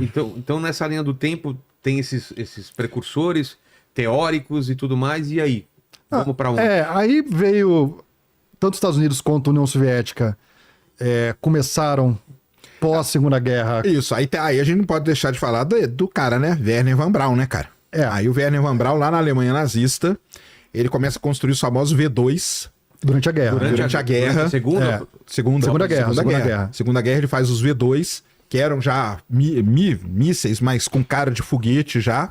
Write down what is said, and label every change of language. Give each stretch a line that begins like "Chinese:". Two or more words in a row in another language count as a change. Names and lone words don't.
Portuguese: Então, nessa linha do tempo, tem esses precursores teóricos e tudo mais, e aí? Vamos para onde? Aí veio, tanto os Estados Unidos quanto a União Soviética começaram pós-Segunda Guerra. Isso, aí a gente não pode deixar de falar do cara, né? Werner von Braun, né, cara? Aí o Werner von Braun, lá na Alemanha nazista, ele começa a construir os famosos V2. Durante a guerra. Durante a guerra. Segunda Guerra, ele faz os V2, que eram já mísseis, mas com cara de foguete já.